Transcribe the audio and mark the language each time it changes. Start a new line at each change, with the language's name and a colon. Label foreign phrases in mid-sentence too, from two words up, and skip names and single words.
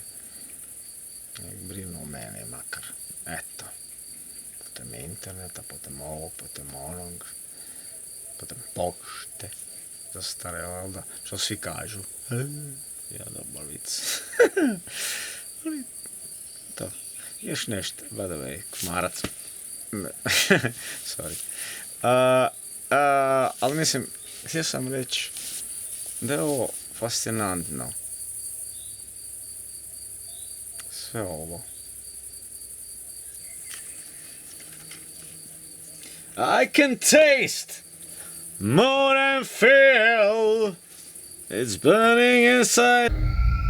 Bosnian: Nek brinu o mene makar. Eto. Putem interneta, putem ovog, putem onog. Putem pošte. Zastarela, da. Što svi kažu. Ja dobar vic. Ali, to. Još nešto,
English: by the way, komarac. Sorry.
Bosnian: Ali mislim, htio sam reći da je ovo fascinantno. Sve ovo.
English: I can taste more than feel. It's burning inside.